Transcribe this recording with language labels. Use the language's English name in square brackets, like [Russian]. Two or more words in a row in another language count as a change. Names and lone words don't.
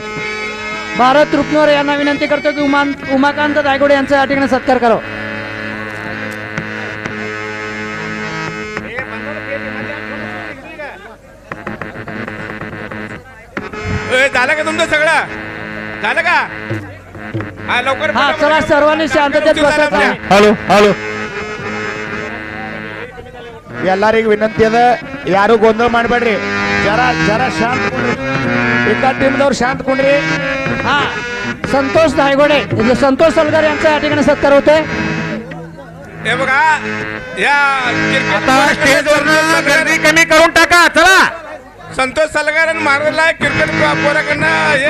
[Marathi] भारत रुपनवर यांना विनंती करतो की उमाकांत दायगोडे यांचा या ठिकाणी सत्कार करावा. झालं का तुमचं सगळं झालं का? हा लवकर हा चला सर्वांनी शांततेत बसायचं आहे. [Kannada] ಹಲೋ ಹಲೋ. ಎಲ್ಲರಿಗೂ ವಿನಂತಿ ಅದ, ಯಾರು ಗೊಂದಲ ಮಾಡಬೇಡ್ರಿ, ಜರ ಜರ ಶಾಂತ ಕುಂಡ್ರಿ. एका टीमದವ್ರು ಶಾಂತ ಕುಂಡ್ರಿ. [Marathi] हा संतोष दायगोडे म्हणजे संतोष सलगर यांचा या ठिकाणी सत्कार होतोय. हे बघा या आता स्टेजवरनं गर्दी कमी करून टाका चला. संतोष सलगर मारला क्रिकेट पोराकडनं हे